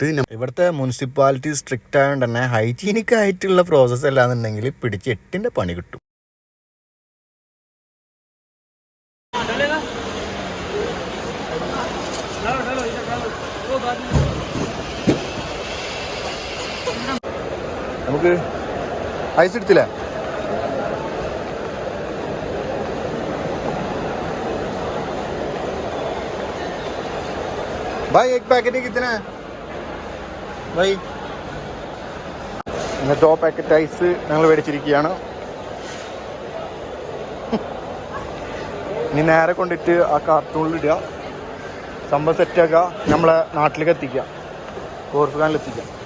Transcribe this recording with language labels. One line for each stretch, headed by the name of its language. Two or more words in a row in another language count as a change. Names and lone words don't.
Malayalam: ഇവിടുത്തെ മുനിസിപ്പാലിറ്റി സ്ട്രിക്റ്റ് ആയതുകൊണ്ട് തന്നെ ഹൈജീനിക് ആയിട്ടുള്ള പ്രോസസ്സ് അല്ലാന്നുണ്ടെങ്കിൽ പിടിച്ച് 8ൻ്റെ പണി കിട്ടും. നമുക്ക് ഐസ് എടുത്തില്ലേ?
Hindi: भाई एक पैकेट ही कितना है भाई?
Malayalam: ഇങ്ങനെ 2 പാക്കറ്റ് ഐസ് ഞങ്ങൾ മേടിച്ചിരിക്കുകയാണ്. ഇനി നേരെ കൊണ്ടിട്ട് ആ കാർട്ടൂണിലിടുക, സംഭവം സെറ്റാക്കുക, നമ്മളെ നാട്ടിലേക്ക് എത്തിക്കുക, കോർഫുഖാനിലെത്തിക്കുക.